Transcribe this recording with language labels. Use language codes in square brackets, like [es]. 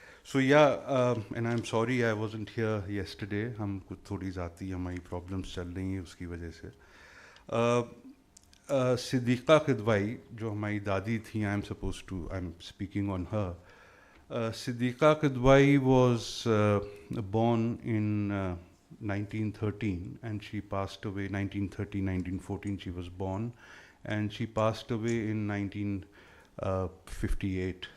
[en] So yeah, and I'm sorry I wasn't here yesterday. [hi] हम कुछ थोड़ी ज़ाती हमारी प्रॉब्लम्स चल रही हैं उसकी वजह से. [en] Siddiqa Kidwai, [hi] जो हमारी दादी थी, [en] I'm speaking on her. Siddiqa Kidwai was born in 1913 and she passed away 1913, 1914 she was born, and she passed away in 1958.